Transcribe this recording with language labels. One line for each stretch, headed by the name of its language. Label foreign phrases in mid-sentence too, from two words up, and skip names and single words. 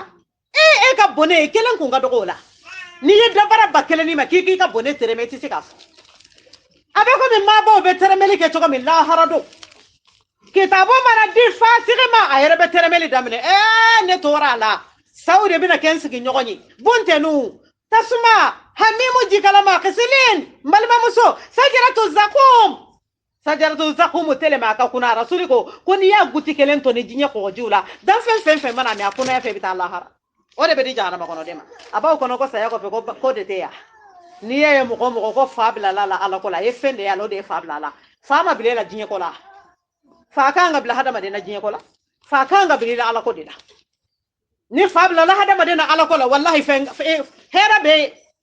Bambara: e ka bɔnɛ kelen kun ka dɔgɔ o la n'i ye dabara ba kelen ni ma k'i ka bɔnɛ tɛrɛmɛ i tɛ se k'a fɔ a bɛ komi maabaw bɛ tɛrɛmɛli kɛ cogo min lahara don kitabu mana di fasigi ma a yɛrɛ bɛ tɛrɛmɛli daminɛ ne tora a la saw de bɛna kɛ n sigiɲɔgɔn ye buntɛnu tasuma hamimu jikalama kisilin mbalimamuso
Arabic: شجرة الزقوم
Bambara: telema ka kuna rasuli ko n'i y'a guti kelen to ni diɲɛ kɔgɔjiw la dan fɛn mana mɛ a kunaya fɛ i bɛ taa lahara o de bɛ di jahanama kɔnɔ de ma a b'aw kɔnɔ ko saya kɔfɛ ko de tɛ yan n'i ye mɔgɔ ko fa bilala la ala ko la a ye fɛn de ye ala o de ye fa bila la fa ma bila la diɲɛ ko la fa kan ka bila hadamaden na diɲɛ ko la fa kan ka bila ala ko de la ni fa bila la hadamaden na ala ko la wallahi hɛrɛ bɛ yen